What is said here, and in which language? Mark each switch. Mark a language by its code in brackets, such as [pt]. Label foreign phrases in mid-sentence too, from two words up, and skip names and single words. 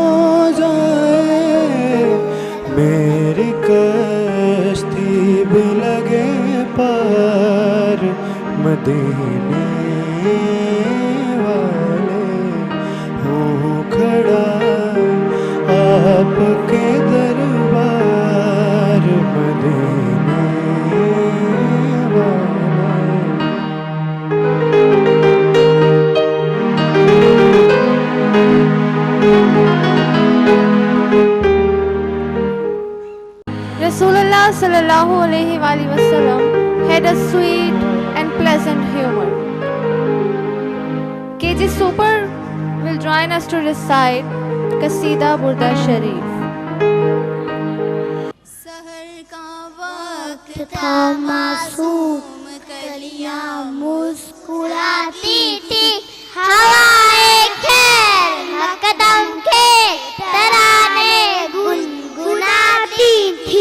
[hi] जाए, मेरी कश्ती भी लगे पार मदीने वाले, हूँ खड़ा आपके दरबार मदीने वाले। [en] Rasulullah [ar] صلى الله عليه وسلم [en] had a sweet and pleasant humor. KG Super will join us to recite Qasida Burda Sharif. [hi] सहर का वक्त हम मासूम कलियां मुस्कुराती थी, हवाएं खैर मकदम के तराने गुनगुनाती थी।